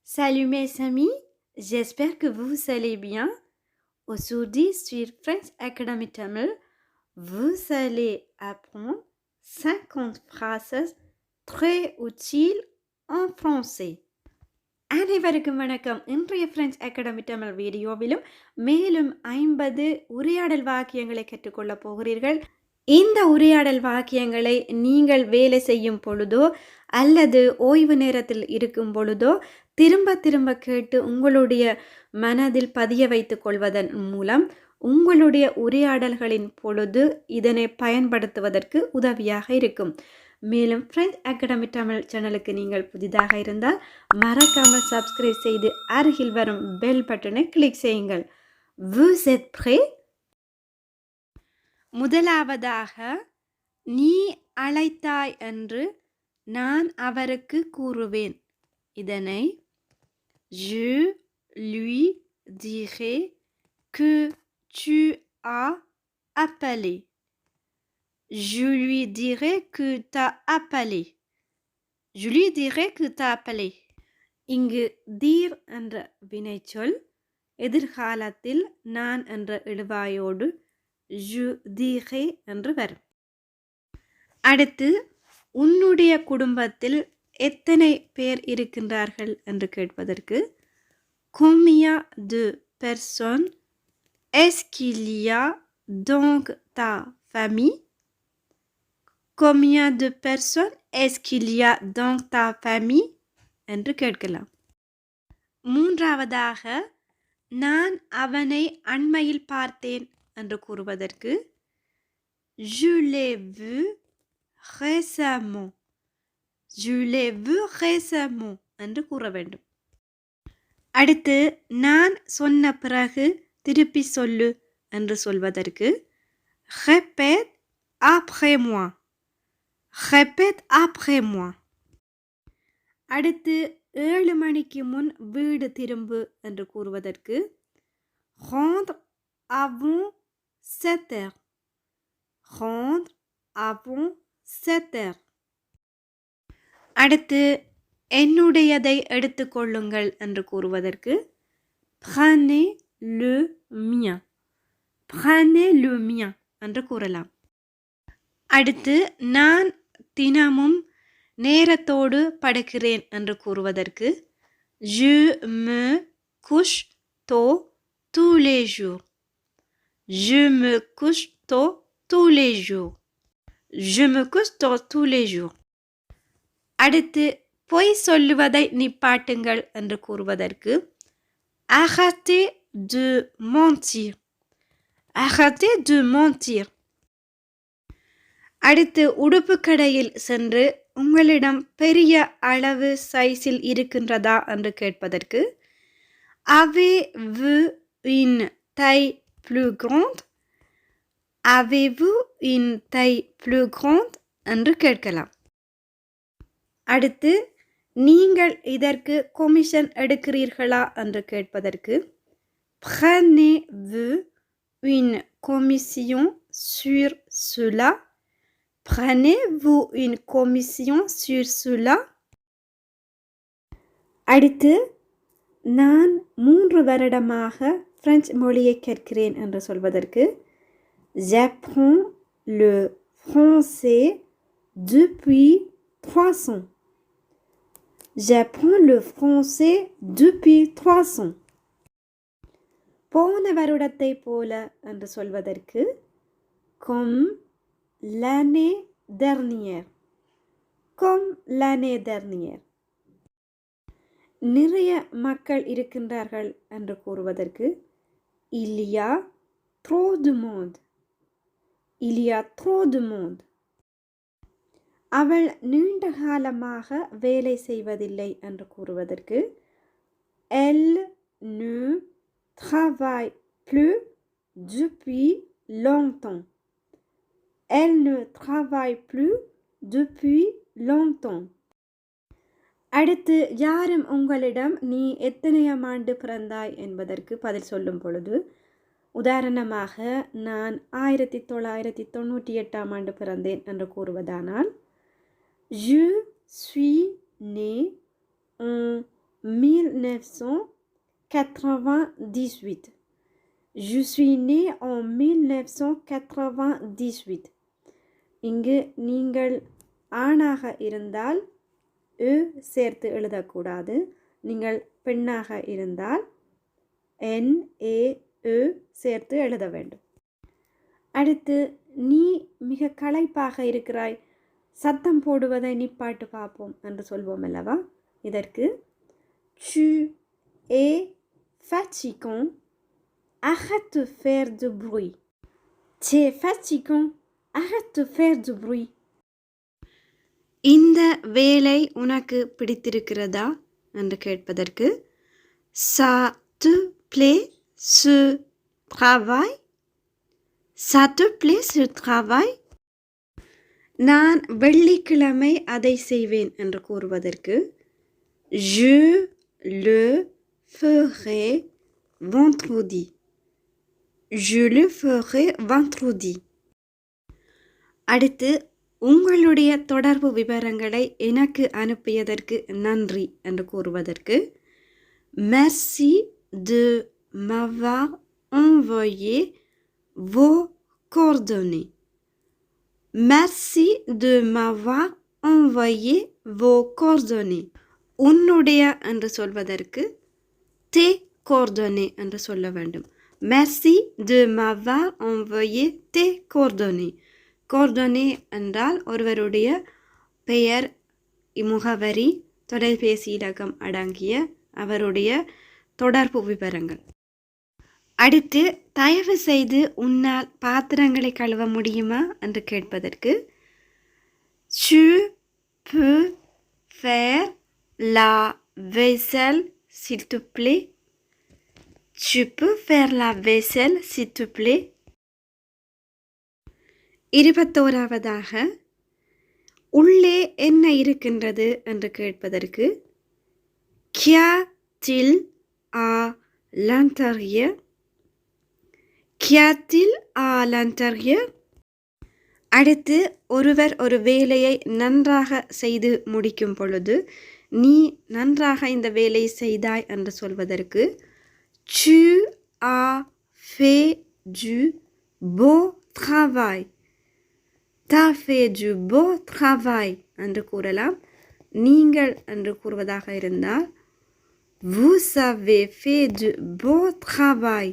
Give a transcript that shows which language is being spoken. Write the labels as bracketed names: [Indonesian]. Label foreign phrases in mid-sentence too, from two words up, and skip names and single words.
[French] Salut mes amis, j'espère que vous allez bien. Aujourd'hui sur French Academy Tamil, vous allez apprendre 50 phrases très utiles en français. [Tamil] அனைவருக்கும் வணக்கம். இன்றைய பிரெஞ்சு அகாடமி தமிழ் வீடியோவிலும் மேலும் 50 உரையாடல் வாக்கியங்களை கற்றுக்கொள்ளப் போகிறீர்கள். இந்த உரையாடல் வாக்கியங்களை நீங்கள் வேலை செய்யும் பொழுதோ அல்லது ஓய்வு நேரத்தில் இருக்கும் பொழுதோ திரும்ப திரும்ப கேட்டு உங்களுடைய மனதில் பதிய வைத்துக் கொள்வதன் மூலம் உங்களுடைய உரையாடல்களின் பொழுது இதனை பயன்படுத்துவதற்கு உதவியாக இருக்கும். மேலும் ஃப்ரெஞ்ச் அகாடமி தமிழ் சேனலுக்கு நீங்கள் புதிதாக இருந்தால் மறக்காமல் சப்ஸ்கிரைப் செய்து அருகில் வரும் [English] bell button click [Tamil] செய்யுங்கள். [French] Vous êtes prêts? [Tamil] முதலாவதாக, நீ அழைத்தாய் என்று நான் அவருக்கு கூறுவேன். [French] இதனை Je lui dirai que tu as appelé. Je lui dirai que tu as appelé. Je lui dirai que tu as appelé. [Tamil] இங்கு தீர் என்ற வினைச்சொல் எதிர்காலத்தில் நான் என்ற எழுவாயோடு [French] je dirai [Tamil] என்று வரும். அடுத்து, உன்னுடைய குடும்பத்தில் எத்தனை பேர் இருக்கின்றார்கள் என்று கேட்பதற்கு [French] combien de personnes est-ce qu'il y a dans ta famille? Combien de personnes est-ce qu'il y a dans ta famille? [Tamil] என்று கேட்கலாம். மூன்றாவதாக, நான் அவனை அண்மையில் பார்த்தேன் என்று கூறுவதற்கு [French] Je l'ai vu récemment. Je l'ai vu récemment [Tamil] என்று கூற வேண்டும். அடுத்து, நான் சொன்ன பிறகு திருப்பி சொல்லு என்று சொல்வதற்கு [French] Répète après moi. Répète après moi. [Tamil] அடுத்து, 7 மணிக்கு முன் வீடு திரும்பு என்று கூறுவதற்கு [French] Rendre avant 7 heures. Rendre avant 7 heures. [Tamil] அடுத்து, என்னுடையதை எடுத்துக்கொள்ளுங்கள் என்று கூறுவதற்கு [French] Prenez le mien. Prenez le mien [Tamil] என்று கூறலாம். அடுத்து, நான் தினமும் நேரத்தோடு படுக்கிறேன் என்று கூறுவதற்கு [French] Je me couche tôt tous les jours. Je me couche tôt tous les jours. Je me couche tôt tous les jours. [Tamil] அடுத்து, பொய் சொல்லுவதை நிப்பாட்டுங்கள் என்று கூறுவதற்கு [French] Arrêtez de mentir. Arrêtez de mentir. [Tamil] அடுத்து, உடுப்பு கடையில் சென்று உங்களிடம் பெரிய அளவு சைஸில் இருக்கின்றதா என்று கேட்பதற்கு [French] Avez-vous une taille plus grande? Avez-vous une taille plus grande [Tamil] என்று கேட்கலாம். அடுத்து, நீங்கள் இதற்கு கொமிஷன் எடுக்கிறீர்களா என்று கேட்பதற்கு [French] Prenez-vous une commission sur cela? Prenez-vous une commission sur cela? [Tamil] அடுத்து, நான் 3 வருடமாக பிரெஞ்சு மொழியை கற்கிறேன் என்று சொல்வதற்கு [French] J'apprends le français depuis 3 ans. J'apprends le français depuis 3 ans. [Tamil] போன வருடத்தை போல என்று சொல்வதற்கு [French] Comme l'année dernière. Comme l'année dernière. [Tamil] நிறைய மக்கள் இருக்கின்றார்கள் என்று கூறுவதற்கு [French] Il y a trop de monde. Il y a trop de monde. [Tamil] அவள் நீண்ட காலமாக வேலை செய்வதில்லை என்று கூறுவதற்கு [French] Elle ne travaille plus depuis longtemps. Elle ne travaille plus depuis longtemps. [Tamil] அடுத்து, யாரும் உங்களிடம் நீ எத்தனையாம் ஆண்டு பிறந்தாய் என்பதற்கு பதில் சொல்லும் பொழுது உதாரணமாக நான் 1998 ஆண்டு பிறந்தேன் என்று கூறுவதானால் [French] Je suis né en 1998. Je suis né en 1998. [Tamil] இங்கு நீங்கள் ஆணாக இருந்தால் சேர்த்து எழுதக்கூடாது. நீங்கள் பெண்ணாக இருந்தால் NA சேர்த்து எழுத வேண்டும். அடுத்து நீ மிக களைப்பாக இருக்கிறாய், சத்தம் போடுவதை நிப்பாட்டு பார்ப்போம் என்று சொல்வோம் அல்லவா? [French] இதற்கு tu es fatigant, arrête de faire du bruit. Tu es fatigant, arrête de faire du bruit. [Tamil] இந்த வேலை உனக்கு பிடித்திருக்கிறதா என்று கேட்பதற்கு [French] ça te plaît ce travail? Ça te plaît ce travail? [Tamil] நான் வெள்ளிக்கிழமை அதை செய்வேன் என்று கூறுவதற்கு [French] je le ferai vendredi. Je le ferai vendredi. [Tamil] அடுத்து உங்களுடைய தொடர்பு விவரங்களை எனக்கு அனுப்பியதற்கு நன்றி என்று கூறுவதற்கு [French] merci de m'avoir envoyé vos coordonnées. Merci de m'avoir envoyé vos coordonnées. [Tamil] உன்னுடைய என்று சொல்வதற்கு [French] tes coordonnées [Tamil] என்று சொல்ல வேண்டும். [French] Merci de m'avoir envoyé tes coordonnées. [Tamil] coordonnées என்றால் ஒருவருடைய பெயர், முகவரி, தொலைபேசி இலக்கம் அடங்கிய அவருடைய தொடர்பு விவரங்கள். அடுத்து தயவு செய்து உன்னால் பாத்திரங்களை கழுவ முடியுமா என்று கேட்பதற்கு [French] tu peux faire la vaisselle s'il te plaît. Tu peux faire la vaisselle s'il te plaît. [Tamil] 21வதாக உள்ளே என்ன இருக்கின்றது என்று கேட்பதற்கு [French] qu'y a-t-il à l'intérieur? Qu'y a-t-il à l'intérieur? [Tamil] அடுத்து ஒருவர் ஒரு வேலையை நன்றாக செய்து முடிக்கும் பொழுது நீ நன்றாக இந்த வேலையை செய்தாய் என்று சொல்வதற்கு [French] tu as fait du beau travail. T'as fait du beau travail [Tamil] என்று கூறலாம். நீங்கள் என்று கூறுவதாக இருந்தால் [French] vous avez fait du beau travail.